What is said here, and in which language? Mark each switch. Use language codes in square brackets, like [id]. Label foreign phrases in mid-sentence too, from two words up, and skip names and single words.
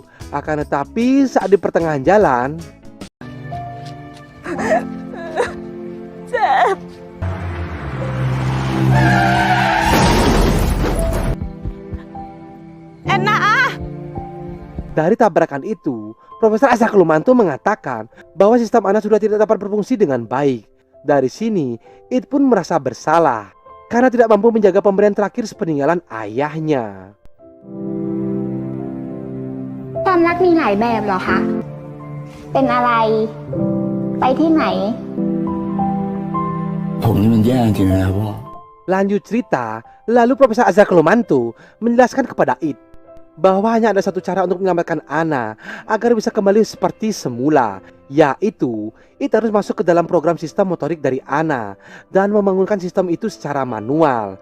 [id] Akan tetapi saat di pertengahan jalan, dari tabrakan itu, Profesor Azrakulumanto mengatakan bahwa sistem Anna sudah tidak dapat berfungsi dengan baik. Dari sini, It pun merasa bersalah karena tidak mampu menjaga pemberian terakhir sepeninggalan ayahnya. [th] ความรักมีหลายแบบเหรอคะ เป็นอะไร ไปที่ไหน ผมนี่มันแย่จริงๆนะครับพ่อ [id] Lanjut cerita, lalu Profesor Azrakulumanto menjelaskan kepada It bahwa hanya ada satu cara untuk menyelamatkan Anna agar bisa kembali seperti semula, yaitu It harus masuk ke dalam program sistem motorik dari Anna dan membangunkan sistem itu secara manual.